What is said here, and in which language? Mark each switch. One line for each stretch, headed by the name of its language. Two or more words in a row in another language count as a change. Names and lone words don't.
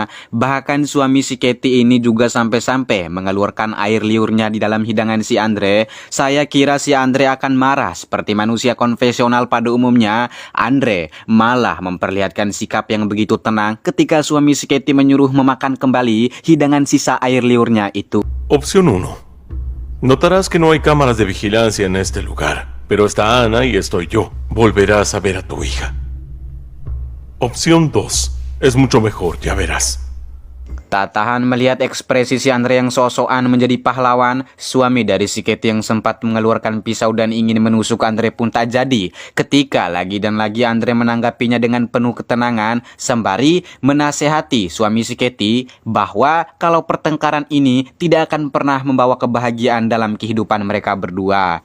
Indonesian: Bahkan suami si Katie ini juga sampai-sampai mengeluarkan air liurnya di dalam hidangan si Andre. Saya kira si Andre akan marah seperti manusia konvensional pada umumnya. Andre malah memperlihatkan sikap yang begitu tenang ketika suami si Katie menyuruh memakan kembali hidangan sisa air liurnya itu.
Spanish: Opción 1. Notarás que no hay cámaras de vigilancia en este lugar, pero está Ana y estoy yo. Volverás a ver a tu hija. Opción 2. Es mucho mejor, ya verás.
Indonesian: Tak tahan melihat ekspresi si Andre yang sok-sokan menjadi pahlawan, suami dari si Katie yang sempat mengeluarkan pisau dan ingin menusuk Andre pun tak jadi. Ketika lagi dan lagi Andre menanggapinya dengan penuh ketenangan, sembari menasehati suami si Katie bahwa kalau pertengkaran ini tidak akan pernah membawa kebahagiaan dalam kehidupan mereka berdua.